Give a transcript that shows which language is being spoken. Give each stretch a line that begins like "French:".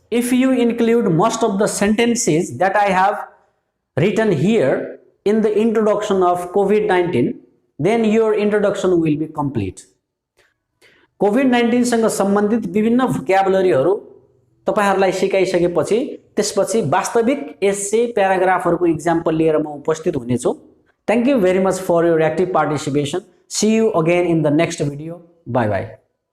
English: If you include most of the sentences that I have written here in the introduction of COVID-19, then your introduction will be complete.
Nepali: COVID-19 सँग सम्बन्धित विभिन्न भोक्याबुलरीहरू तपाईहरुलाई सिकाइसकेपछि त्यसपछि वास्तविक एसे प्याराग्राफहरुको example लिएर म उपस्थित हुनेछु।
English: Thank you very much for your active participation. See you again in the next video. Bye bye.